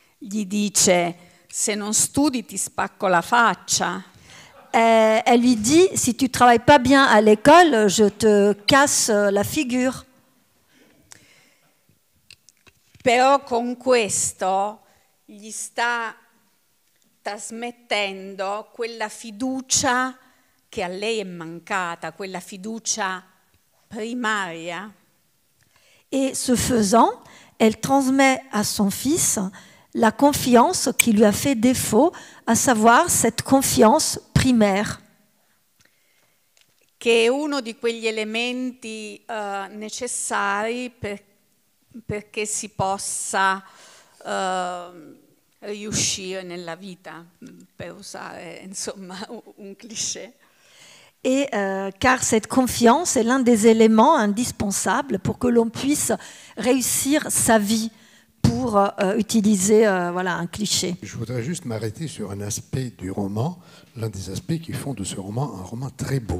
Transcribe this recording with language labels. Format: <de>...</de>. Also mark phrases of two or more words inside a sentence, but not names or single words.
<it>Gli dice: se non studi ti spacco la faccia.</it> <fr>Elle lui dit, si tu ne travailles pas bien à l'école, je te casse la figure.</fr> <it>Però con questo gli sta trasmettendo quella fiducia che a lei è mancata, quella fiducia primaria.</it> <fr>Et ce faisant, elle transmet à son fils la confiance qui lui a fait défaut, à savoir cette confiance primaire.</fr> <it>Che è uno di quegli elementi necessari perché si possa riuscire nella vita, per usare insomma un cliché.</it> <fr>Et car cette confiance est l'un des éléments indispensables pour que l'on puisse réussir sa vie, pour utiliser voilà, un cliché. Je voudrais juste m'arrêter sur un aspect du roman, l'un des aspects qui font de ce roman un roman très beau.</fr>